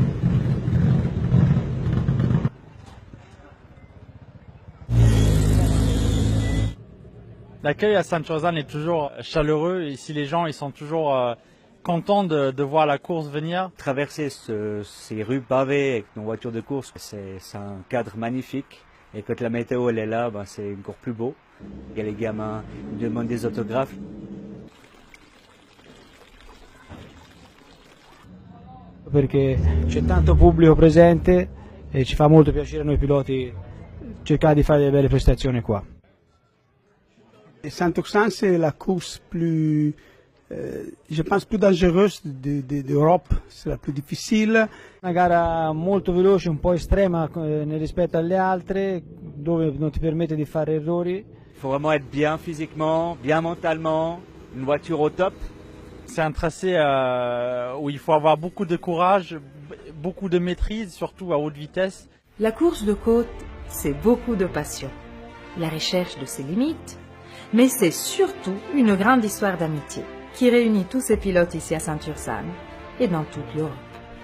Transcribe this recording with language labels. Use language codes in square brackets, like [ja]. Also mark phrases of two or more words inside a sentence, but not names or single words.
[fr] L'accueil à Sainte-Suzanne est toujours chaleureux. Ici, les gens ils sont toujours contents de voir la course venir. Traverser ces rues pavées avec nos voitures de course, c'est un cadre magnifique. Et quand la météo elle est là, ben, c'est encore plus beau. Il y a les gamins qui demandent des autographes. [it] Perché c'è tanto pubblico presente e ci fa molto piacere a noi piloti cercare di fare delle belle prestazioni qua. [fr] Sainte-Oxane, c'est la course plus, je pense, plus dangereuse d'Europe. C'est la plus difficile. [it] Una gara molto veloce, un po' estrema rispetto alle altre, dove non ti permette di fare errori. [fr] Il faut vraiment être bien physiquement, bien mentalement, une voiture au top. C'est un tracé où il faut avoir beaucoup de courage, beaucoup de maîtrise, surtout à haute vitesse. La course de côte, c'est beaucoup de passion, la recherche de ses limites, mais c'est surtout une grande histoire d'amitié qui réunit tous ces pilotes ici à Sainte-Ursane et dans toute l'Europe.